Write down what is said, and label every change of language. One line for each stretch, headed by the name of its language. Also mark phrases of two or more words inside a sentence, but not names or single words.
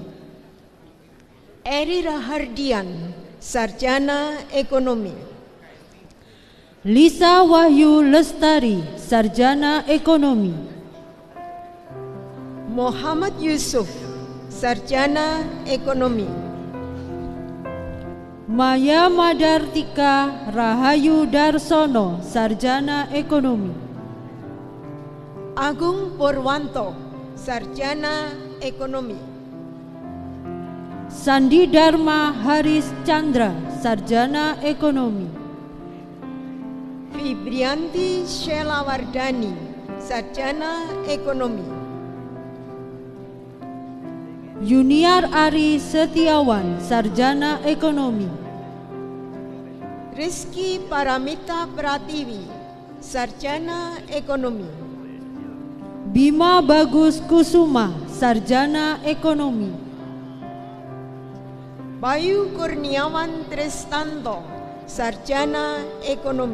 Indonesian: Eri Rahardian, Sarjana Ekonomi. Lisa Wahyu Lestari, Sarjana Ekonomi. Muhammad Yusuf, Sarjana Ekonomi. Maya Madartika Rahayu Darsono, Sarjana Ekonomi. Agung Purwanto, Sarjana Ekonomi. Sandi Dharma Haris Chandra, Sarjana Ekonomi. Fibrianti Shelawardani, Sarjana Ekonomi. Junior Ari Setiawan, Sarjana Ekonomi. Rizky Paramita Pratiwi, Sarjana Ekonomi. Bima Bagus Kusuma, Sarjana Ekonomi. Bayu Kurniawan Tristanto, Sarjana Ekonomi.